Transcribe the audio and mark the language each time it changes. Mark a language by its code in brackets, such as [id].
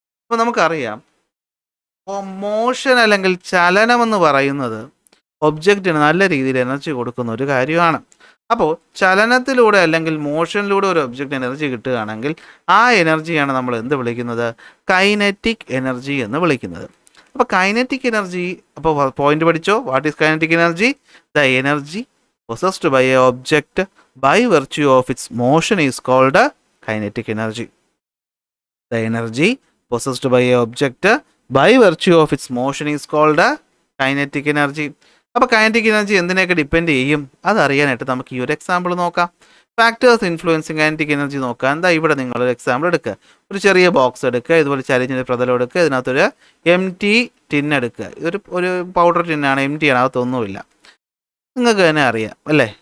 [ml] അപ്പോൾ നമുക്കറിയാം മോഷൻ അല്ലെങ്കിൽ ചലനം എന്ന് പറയുന്നത് ഒബ്ജക്റ്റിന് നല്ല രീതിയിൽ എനർജി കൊടുക്കുന്ന ഒരു കാര്യമാണ്. അപ്പോൾ ചലനത്തിലൂടെ അല്ലെങ്കിൽ മോഷനിലൂടെ ഒരു ഒബ്ജക്റ്റ് എനർജി കിട്ടുകയാണെങ്കിൽ ആ എനർജിയാണ് നമ്മൾ എന്ത് വിളിക്കുന്നത്? കൈനറ്റിക് എനർജി എന്ന് വിളിക്കുന്നത്. അപ്പോൾ കൈനറ്റിക് എനർജി, അപ്പോൾ പോയിന്റ് പഠിച്ചോ? [en] What is kinetic energy? The energy possessed by a object by virtue of its motion is called kinetic energy. The energy possessed by a object by virtue of its motion is called kinetic energy. [ml] അപ്പോൾ kinetic energy എന്തിനെയൊക്കെ depend ചെയ്യും അതറിയാനായിട്ട് നമുക്ക് ഈ ഒരു example നോക്കാം. Factors influencing kinetic energy നോക്കാൻ എന്താ ഇവിടെ നിങ്ങളൊരു എക്സാമ്പിൾ എടുക്കുക. ഒരു ചെറിയ ബോക്സ് എടുക്കുക, ഇതുപോലെ ചരിഞ്ഞൊരു പ്രതലം എടുക്കുക, ഇതിനകത്തൊരു ടിൻ എടുക്കുക. ഒരു പൗഡർ ടിന്നാണ്, ആണ്, അകത്തൊന്നുമില്ല. നിങ്ങൾക്ക് തന്നെ അറിയാം അല്ലേ?